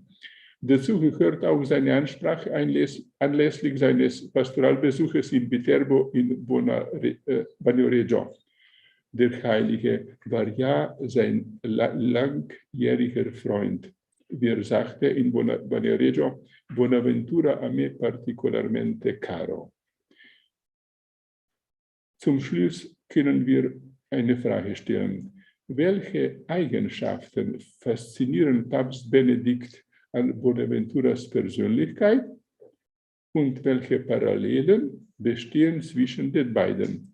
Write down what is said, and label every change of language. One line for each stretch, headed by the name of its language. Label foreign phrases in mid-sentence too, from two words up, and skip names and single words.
German: Dazu gehört auch seine Ansprache anlässlich seines Pastoralbesuches in Viterbo in Bonaventure. Der Heilige war ja sein langjähriger Freund. Wie er sagte in Bonaventure,
Italian: Bonaventura a me particolarmente caro.
German: Zum Schluss können wir eine Frage stellen. Welche Eigenschaften faszinieren Papst Benedikt an Bonaventuras Persönlichkeit und welche Parallelen bestehen zwischen den beiden?